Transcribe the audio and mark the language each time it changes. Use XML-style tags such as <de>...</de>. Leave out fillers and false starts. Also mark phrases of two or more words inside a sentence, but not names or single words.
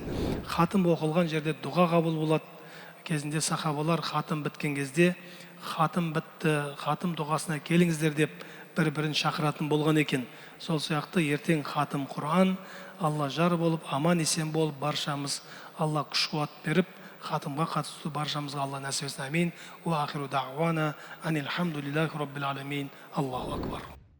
<kk>Хатым оқылған жерде дұға қабыл болады. Кезінде сахабалар хатым біткен кезде, хатым бітті, хатым дұғасына келіңіздер деп бір-бірін шақыратын болған екен. Сол сияқты ертең хатым Құран, Алла жар болып, аман есен болып, баршамыз Алла күш қуат беріп, хатымға қатысты баршамызға Алла нәсіп етсін. Амин.</kk> <ar>وآخر دعوانا أن الحمد لله رب العالمين. الله أكبر.</ar>